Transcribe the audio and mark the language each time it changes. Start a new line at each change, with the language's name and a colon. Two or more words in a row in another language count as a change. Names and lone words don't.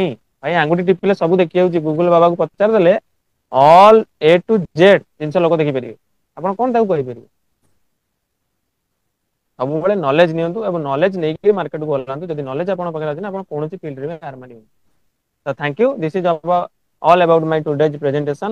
Odia: ଭାଇ ଆଙ୍ଗୁଠି ଟିପିଲେ ସବୁ ଦେଖି ଯାଉଛି, ଗୁଗୁଲ ବାବାକୁ ପଚାରି ଦେଲେ
English: all A to Z
Odia: ଜିନିଷ ଲୋକ ଦେଖିପାରିବେ। ଆପଣ କଣ ତାକୁ କହିପାରିବେ? ସବୁବେଳେ ନଲେଜ ନିଅନ୍ତୁ, ଏବଂ ନଲେଜ ନେଇକି ମାର୍କେଟକୁ ଓହ୍ଲାନ୍ତୁ। ଯଦି ନଲେଜ ଆପଣଙ୍କ ପାଖରେ ଅଛି ନା, ଆପଣ କୌଣସି ଫିଲ୍ଡରେ ହାର ମାନିବେନି।
English: So thank you. This is all about my today's presentation.